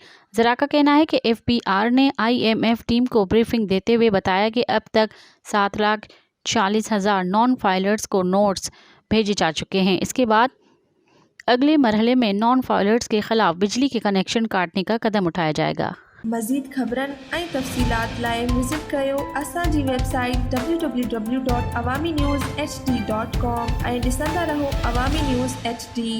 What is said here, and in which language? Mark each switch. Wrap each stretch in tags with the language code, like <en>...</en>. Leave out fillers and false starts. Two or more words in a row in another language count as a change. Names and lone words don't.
<ur>ذرائع کا کہنا ہے کہ FBR نے IMF ٹیم کو بریفنگ دیتے ہوئے بتایا کہ اب تک 7,40,000 نان فائلرز کو نوٹس بھیجے جا چکے ہیں۔ اس کے بعد اگلے مرحلے میں نان فائلرز کے خلاف بجلی کے کنیکشن کاٹنے کا قدم اٹھایا جائے گا۔</ur> <sd>مزید خبرن ऐं तफ़सीलात लाइ विज़िट कयो असांजी वेबसाइट www.awamiNewsHD.com ऐं ॾिसंदा रहो अवामी न्यूज़ HD।</sd>